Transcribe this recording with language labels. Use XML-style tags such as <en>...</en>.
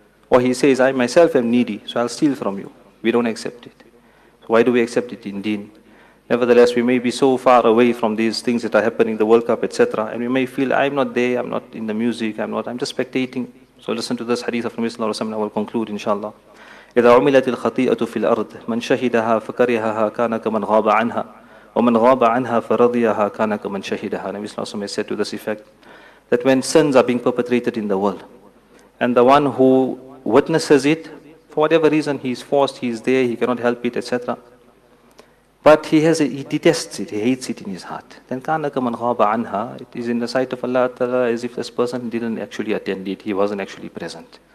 <en>Or he says, I myself am needy, so I'll steal from you. We don't accept it. So why do we accept it in deen? Nevertheless, we may be so far away from these things that are happening, the World Cup, etc. And we may feel, I'm not there, I'm not in the music, I'm just spectating. So listen to this hadith of Nabi Sallallahu Alaihi Wasallam, I will conclude inshallah.</en> <ar>إذا عملت الخطيئة في الأرض من شهدها فكرهها كان كمن غاب عنها ومن غاب عنها فرضيها كان كمن شهدها.</ar> <en>Nabi Sallallahu Alaihi Wasallam said to this effect, that when sins are being perpetrated in the world, and the one who witnesses it, for whatever reason he is forced, he is there, he cannot help it, etc. But he detests it, he hates it in his heart. Then</en> <ar>كان كمن غاب عنها,</ar> <en>it is in the sight of Allah Ta'ala as if this person didn't actually attend it, he wasn't actually present.</en>